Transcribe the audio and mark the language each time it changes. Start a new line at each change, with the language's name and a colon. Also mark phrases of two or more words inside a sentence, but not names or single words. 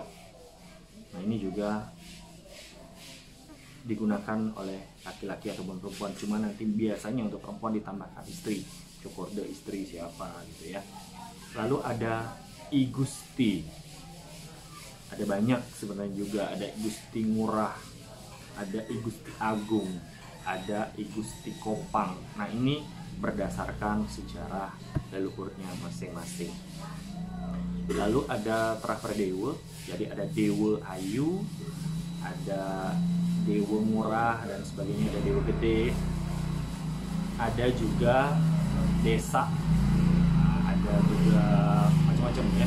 Indonesian: Nah ini juga digunakan oleh laki-laki ataupun perempuan, cuma nanti biasanya untuk perempuan ditambahkan istri, cokorde istri siapa gitu ya. Lalu ada I Gusti, ada banyak sebenarnya juga, ada I Gusti Ngurah, ada I Gusti Agung, ada I Gusti Kopang. Nah ini berdasarkan sejarah leluhurnya masing-masing. Lalu ada terah perdewa, jadi ada Dewa Ayu, ada Dewa Murah dan sebagainya, ada Dewa Gede, ada juga desa, ada juga macam-macam ya.